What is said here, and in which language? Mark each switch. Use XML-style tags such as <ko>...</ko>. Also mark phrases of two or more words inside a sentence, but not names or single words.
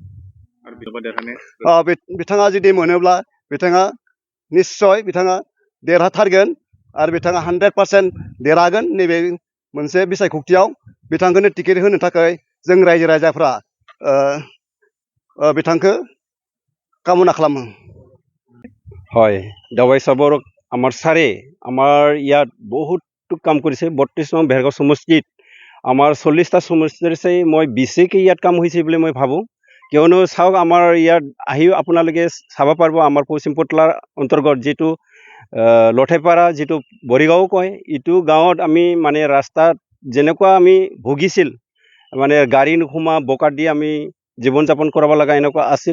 <brx>बिथाङा जुदि मोनोब्ला बिथाङा निस्सय बिथाङा देरहाथारगोन आरो बिथाङा 100% देरहागोन। नैबे मोनसे बिसायख'थियाव बिथांखौनो टिकेट होनो थाखाय जों रायजो राजाफ्रा बिथांखौ कामना खालामो।</brx> <as>হয় দাবাইছা বৰ আমাৰ ছাৰে আমাৰ ইয়াত বহুতো কাম কৰিছে। 32 নং ভেৰগাঁও সমষ্টিত আমাৰ 40টা সমষ্টিৰ চাই মই বেছিকৈ ইয়াত কাম হৈছে বুলি মই ভাবোঁ। কিয়নো চাওক আমাৰ ইয়াত আহিও আপোনালোকে চাব পাৰিব আমাৰ পশ্চিম পটলাৰ অন্তৰ্গত যিটো লঠেপাৰা যিটো বৰিগাঁও কয় ইটো গাঁৱত আমি মানে ৰাস্তাত যেনেকুৱা আমি ভুগিছিল মানে গাড়ী নোসোমা বোকা দি আমি জীৱন যাপন কৰিব লগা এনেকুৱা আছিল।</as>